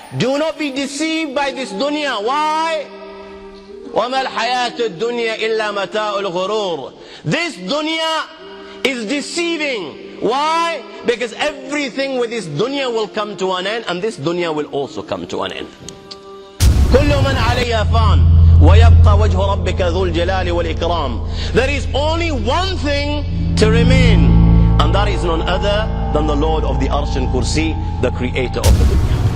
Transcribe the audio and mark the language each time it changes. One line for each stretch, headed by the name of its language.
English: Do not be deceived by this dunya. Why?
Arabic: وَمَا الْحَيَاةُ الدُّنْيَا إِلَّا مَتَاعُ الْغُرُورِ.
English: This dunya is deceiving. Why? Because everything with this dunya will come to an end, and this dunya will also come to an end.
Arabic: كل من عليها فان ويبقى وجه ربك ذو الجلال والإكرام.
English: There is only one thing to remain, and that is none other than the Lord of the Arsh and Kursi, the creator of the dunya.